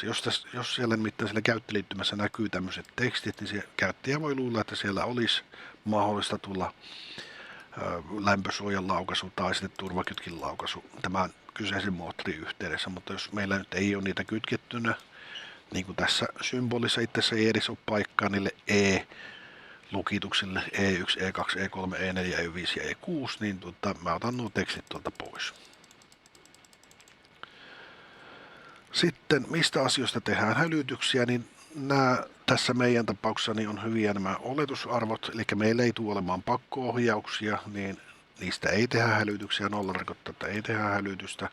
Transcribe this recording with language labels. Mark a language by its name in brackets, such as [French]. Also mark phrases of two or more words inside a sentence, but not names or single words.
[Finnish] Jos siellä nimittäin siellä käyttöliittymässä näkyy tämmöiset tekstit, niin se käyttäjä voi luulla, että siellä olisi mahdollista tulla lämpösuojan laukaisu tai sitten turvakytkin laukaisu tämän kyseisen moottorin yhteydessä, mutta jos meillä nyt ei ole niitä kytkettynä, niin kuin tässä symbolissa itse ei edes ole paikkaa niille E-lukituksille, E1, E2, E3, E4, E5 ja E6, niin mä otan nuo tekstit tuolta pois. Sitten mistä asioista tehdään hälytyksiä, niin nämä tässä meidän tapauksessa niin on hyviä nämä oletusarvot, eli meillä ei tule olemaan pakko-ohjauksia, niin niistä ei tehdä hälytyksiä, 0 tarkoittaa, että ei tehdä hälytystä.